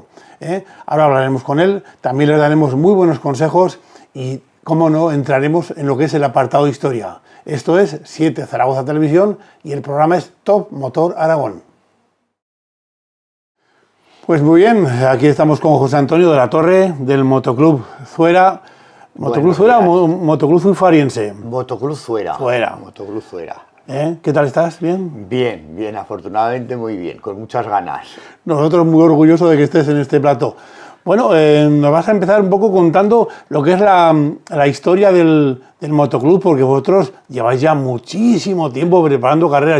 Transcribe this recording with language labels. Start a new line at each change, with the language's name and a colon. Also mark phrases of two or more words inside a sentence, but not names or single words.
Spanish: Ahora hablaremos con él, también le daremos muy buenos consejos y, cómo no, entraremos en lo que es el apartado de historia. Esto es 7 Zaragoza Televisión y el programa es Top Motor Aragón. Pues muy bien, aquí estamos con José Antonio de la Torre del Motoclub Zuera. ¿Motoclub Zuera o Motoclub Zuifariense? Motoclub Zuera. Zuera. Motoclub Zuera. ¿Qué tal estás? ¿Bien? Bien, bien, afortunadamente muy bien, con muchas ganas. Nosotros muy orgullosos de que estés en este plató. Bueno, nos vas a empezar un poco contando lo que es la historia del motoclub, porque vosotros lleváis ya muchísimo tiempo preparando carreras.